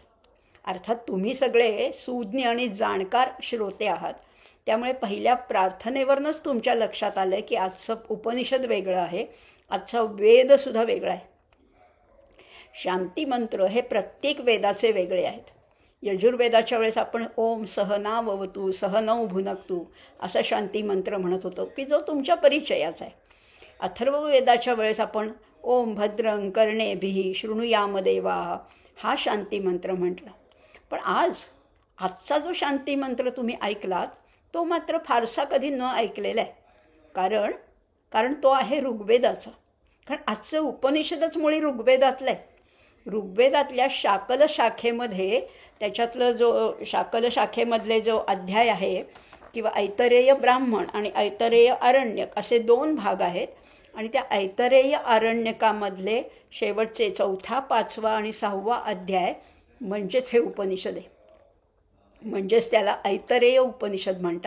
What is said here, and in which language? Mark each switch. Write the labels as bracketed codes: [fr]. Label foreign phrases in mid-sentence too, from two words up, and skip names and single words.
[mr] अर्थात तुम्ही सगळे सुज्ञ आणि जाणकार श्रोते आहात, त्यामुळे पहिल्या प्रार्थनेवरनंच तुमच्या लक्षात आलं की आजचं उपनिषद वेगळं आहे, आजचा वेदसुद्धा वेगळा आहे। शांती मंत्र हे प्रत्येक वेदाचे वेगळे आहेत। यजुर्वेदाच्या वेळेस आपण [sa] ओम सहनाववतु सहनौ भुनक्तु [mr] असा शांती मंत्र म्हणत होतो की जो तुमच्या परिचयाचा आहे। अथर्ववेदाच्या वेळेस आपण [sa] ओम भद्रं कर्णेभिः शृणुयाम देवाः [mr] हा शांती मंत्र म्हटला। पण आजचा जो शांती मंत्र तुम्ही ऐकलात तो मात्र फारसा कधी न ऐकलेला आहे, कारण तो आहे ऋग्वेदाचा। कारण आजचं उपनिषदच मुळी ऋग्वेदातलं आहे। ऋग्वेदातल्या शाकल शाखेमध्ये शाकल शाखेमधले जो अध्याय आहे किंवा ऐतरेय ब्राह्मण आणि ऐतरेय आरण्यक असे 2 भाग आहेत आणि त्या ऐतरेय आरण्यकामधले शेवटचे 4, 5 आणि 6 अध्याय म्हणजेच हे उपनिषद आहे, म्हणजेच त्याला ऐतरेय उपनिषद म्हणतात।